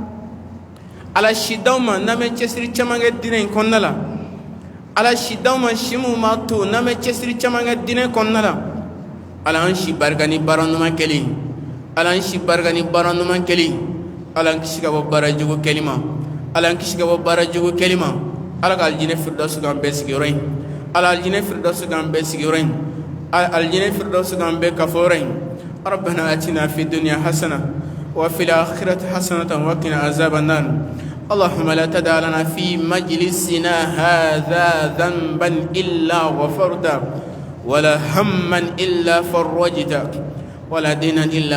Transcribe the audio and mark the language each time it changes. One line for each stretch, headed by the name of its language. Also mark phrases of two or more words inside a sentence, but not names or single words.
Bambara: ala si d'aw ma n'an bɛ cɛsiri caman kɛ diinɛ in kɔnɔna la ala si d'aw ma si mun b'a to n'an bɛ cɛsiri caman kɛ diinɛ kɔnɔna la ala an si barika ni baara ɲuman kɛli ala an si barika ni baara ɲuman kɛli ala an kisi ka bɔ baara jugu kɛli ma ala an kisi ka bɔ baara jugu kɛli ma ala ka alijinɛ firidausi k'an bɛɛ sigiyɔrɔ in ala alijinɛ firidausi k'an bɛɛ sigiyɔrɔ in alijinɛ firidausi k'an bɛɛ kafɔyɔrɔ in
Arabic: ربنا آتنا في الدنيا حسنة وفي الآخرة حسنة وقنا عذاب النار اللهم لا تدع لنا في مجلسنا هذا ذنبا إلا غفرته ولا هما إلا فرجته ولا دينا إلا